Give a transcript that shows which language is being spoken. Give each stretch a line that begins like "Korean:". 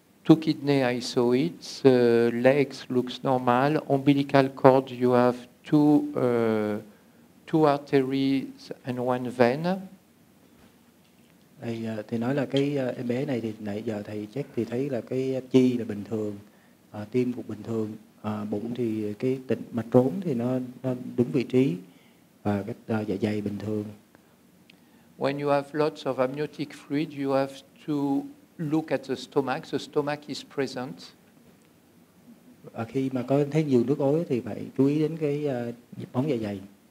English: 2 kidney, I saw it. The legs looks normal. Umbilical cord, you have 2 arteries and 1 vein.
Vietnamese: Thì nói là cái em bé này thì nãy giờ thầy check thì thấy là cái chi là bình thường, tim cũng bình thường, bụng thì cái mạch rốn thì nó đúng vị trí, và cái dạ dày bình thường.
English: When you have lots of amniotic fluid, you have to look at the stomach. The stomach is present.
Vietnamese: Khi mà có thấy nhiều nước ối thì phải chú ý đến cái ống dạ dày.